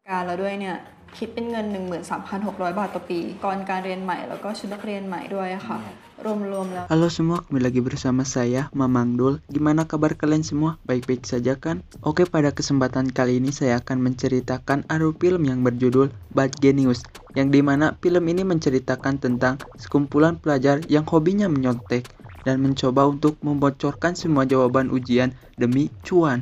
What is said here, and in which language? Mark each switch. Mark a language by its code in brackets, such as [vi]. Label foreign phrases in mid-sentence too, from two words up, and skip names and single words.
[th] การแล้วด้วยเนี่ยคิดเป็นเงิน 13,600 บาทต่อปีก่อนการเรียนใหม่แล้วก็ชุดนักเรียนใหม่ด้วยค่ะรวมๆแล้ว [id] Halo semua, kembali lagi bersama saya, Mamang Dul. Gimana kabar kalian semua? Baik-baik saja kan? Oke, pada kesempatan kali ini saya akan menceritakan alur film yang berjudul Bad Genius, yang dimana film ini menceritakan tentang sekumpulan pelajar yang hobinya menyontek dan mencoba untuk membocorkan semua jawaban ujian demi cuan.